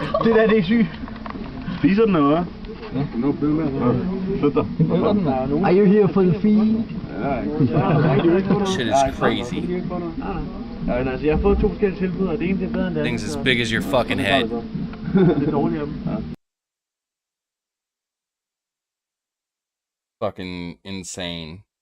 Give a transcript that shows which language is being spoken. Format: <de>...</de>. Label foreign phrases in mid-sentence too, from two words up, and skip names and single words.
<da>Det der, det er sygt. Spiser den noget?</da> <en>Are you here for the feed? Shit is crazy.</en> <da>Altså, jeg har fået 2 forskellige tilbud, og det ene er bedre end det.</da> <en>Things as big as your fucking head.</en> <da>Det er dårligt af dem.</da> <en>Fucking insane.</en>